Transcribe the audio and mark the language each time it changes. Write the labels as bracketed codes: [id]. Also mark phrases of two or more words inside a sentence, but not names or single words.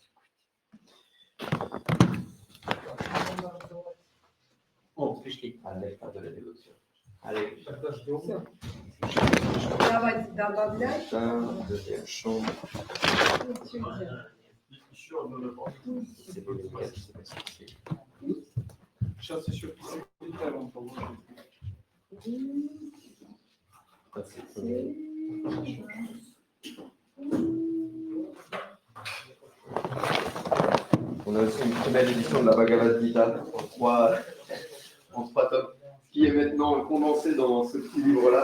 [fr] Allez, pas de la dévotion. Allez, [ru] Давайте добавлять. [fr] deuxième chambre. C'est beau, c'est pas ce [ru] Сейчас еще секретарь он положит. [fr] On a aussi une première édition de la Bhagavad Gita en trois tomes, qui est maintenant condensé dans ce petit livre-là.